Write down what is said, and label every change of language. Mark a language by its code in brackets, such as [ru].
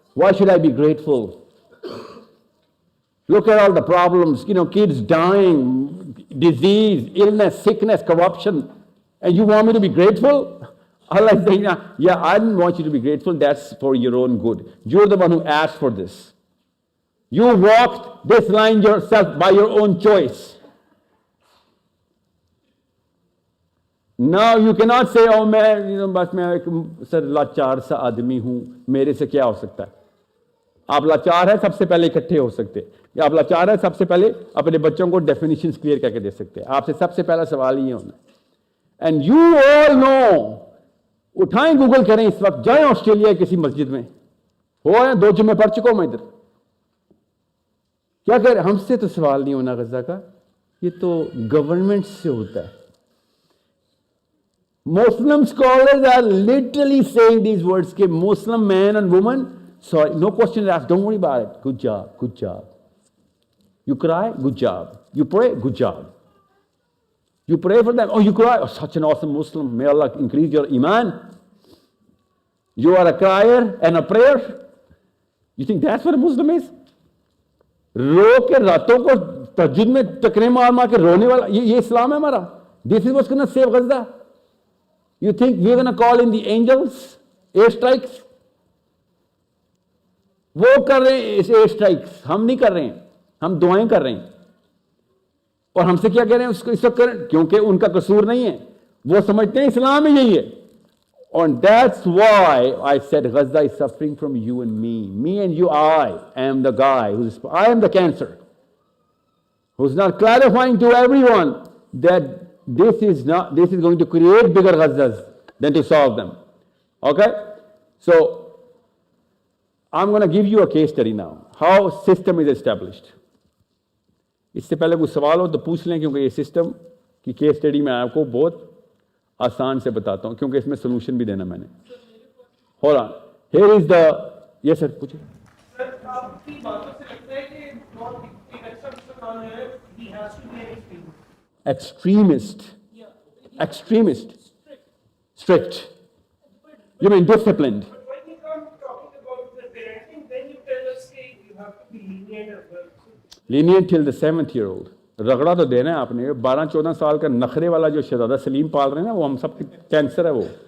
[en] Why should I be grateful? Look at all the problems, you know, kids dying, disease, illness, sickness, corruption. And you want me to be grateful? Allah is saying, yeah, I didn't want you to be grateful. That's for your own good. You're the one who asked for this. You walked this line yourself by your own choice. Now you cannot say, oh, [hi] बस मैं एक sir लाचार सा आदमी हूँ, मेरे से क्या हो सकता है? आप लाचार है, सबसे पहले इकट्ठे हो सकते हैं. या आप लाचार है, सबसे पहले अपने बच्चों को डेफिनेशंस क्लियर करके दे सकते हैं. आपसे सबसे पहला सवाल ये होना है. [en] And you all know, [hi] उठाएं गूगल करें इस वक्त, जाएं ऑस्ट्रेलिया किसी मस्जिद में, हो या 2 जुम्मे पढ़ चुका हूं मैं इधर. क्या कह रहे? हमसे तो सवाल नहीं होना गजा का, ये तो गवर्नमेंट से होता है. [en] Muslim scholars are literally saying these words, कि Muslim man and woman, sorry, no question asked, don't worry about it. Good job, good job. You cry? Good job. You pray? Good job. You pray for them? Oh, you cry? Oh, such an awesome Muslim. May Allah increase your iman. You are a crier and a prayer? You think that's what a Muslim is? [hi] रो के रातों को तहज्जुद में टकरे मार मार के रोने वाला, ये इस्लाम है हमारा. [en] This is what's going to save Gaza. You think we're going to call in the angels? Air strikes? [hi] वो कर रहे हैं एयर स्ट्राइक्स, हम नहीं कर रहे हैं. हम दुआएं कर रहे हैं. और हमसे क्या कह रहे हैं उसको इस वक्त करें, क्योंकि उनका कसूर नहीं है. वो समझते हैं इस्लाम में यही है. [en] And that's why I said Gaza is suffering from you and me. Me and you, I am the guy I am the cancer. Who's not clarifying to everyone that this is going to create bigger Gazas than to solve them. Okay? So, I'm going to give you a case study now. How system is established. [hi] इससे पहले कोई सवाल हो तो पूछ लें, क्योंकि ये सिस्टम की केस स्टडी मैं आपको बहुत आसान से बताता हूं, क्योंकि इसमें सोल्यूशन भी देना मैंने. [en] Hold on. Here is the, yes sir, [hi] पूछिए. सर, आपकी बातों से लगता है कि बहुत एक अच्छा मुसलमान है, [en] he has to be an extremist. Extremist. Strict. You mean disciplined. But when you come talking about the parenting, then you tell us that you have to be lenient as well. Lenient till the 7th-year-old. [hi] रगड़ा तो देना है आपने. 12-14 साल का नखरे वाला जो शहजादा सलीम पाल रहे हैं ना, वो हम सब कैंसर है वो.